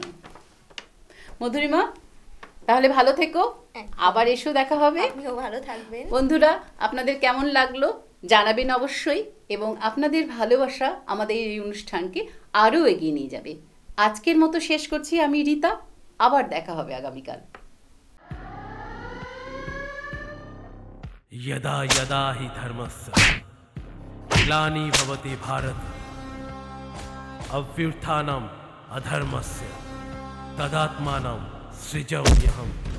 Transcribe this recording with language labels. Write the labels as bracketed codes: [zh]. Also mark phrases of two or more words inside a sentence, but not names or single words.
[bn] মধুরিমা, তাহলে ভালো থেকো, আবার এসো, দেখা হবে। আপনিও ভালো থাকবেন। বন্ধুরা, আপনাদের কেমন লাগলো জানাবেন অবশ্যই, এবং আপনাদের ভালোবাসা আমাদের এই অনুষ্ঠানকে আরও এগিয়ে নিয়ে যাবে। আজকের মতো শেষ করছি আমি রীতা, আবার দেখা হবে আগামীকাল। [sa] यदा यदा हि धर्मस्य ग्लानि भवति भारत अभ्युत्थानम् अधर्मस्य तदात्मानं सृजाम्यहम्।